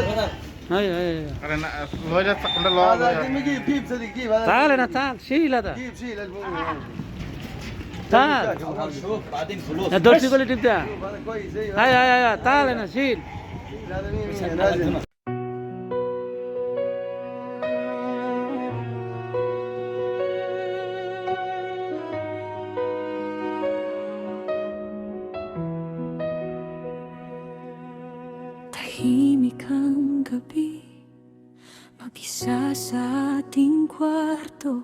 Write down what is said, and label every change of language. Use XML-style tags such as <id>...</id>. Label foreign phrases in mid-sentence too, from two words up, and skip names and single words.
<ar>هاي هذا جيب جيب صدق جيب هذا تعال هنا تعال شيل هذا جيب شيل الفومي تعال شوف بعدين فلوس يا دورتي قولي تبدا هذا كويس ايوه هاي تعال هنا شيل هذا 100 لازم</ar> <tl>Tahimik ang gabi, mag-isa sa ating kwarto.</tl>